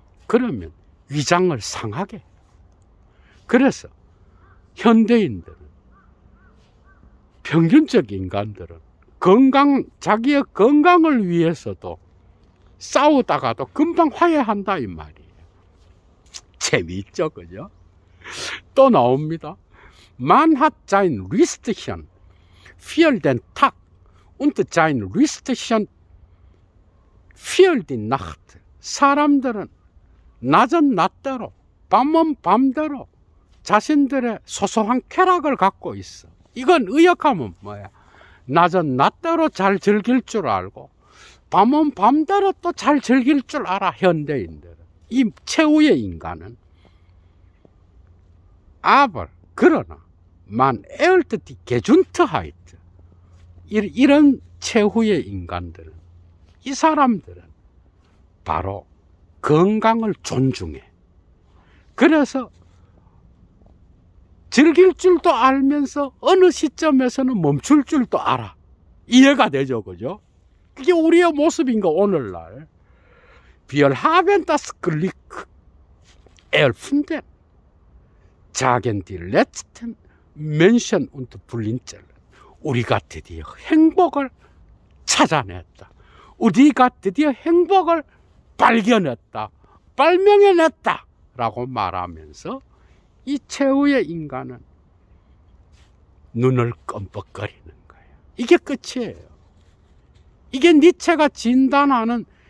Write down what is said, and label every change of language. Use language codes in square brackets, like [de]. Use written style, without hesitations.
[ko] 그러면 위장을 상하게 해요. 그래서 현대인들은, 평균적 인간들은 자기의 건강을 위해서도 싸우다가도 금방 화해한다 이 말이에요. 재미있죠, 그죠? 또 나옵니다. [de] Man hat sein Lichtchen für den Tag und sein Lichtchen für die Nacht. [ko] 사람들은 낮은 낮대로, 밤은 밤대로 자신들의 소소한 쾌락을 갖고 있어. 이건 의역하면 뭐야? 낮은 낮대로 잘 즐길 줄 알고 밤은 밤대로 또 잘 즐길 줄 알아. 현대인들은. 이 최후의 인간은. [de] Aber [ko] 그러나 [de] man erlt die Gesundheit. [ko] 이런 최후의 인간들은, 이 사람들은 바로 건강을 존중해. 그래서 즐길 줄도 알면서 어느 시점에서는 멈출 줄도 알아. 이해가 되죠, 그죠? 그게 우리의 모습인 거, 오늘날. [de] Wir haben das Glück erfunden. Sagen die letzten Menschen und Blinzeln. [ko] 우리가 드디어 행복을 찾아냈다. 우리가 드디어 행복을 발견했다. 발명해냈다. 라고 말하면서 이 최후의 인간은 눈을 껌뻑거리는 거예요. 이게 끝이에요. 이게 니체가 진단하는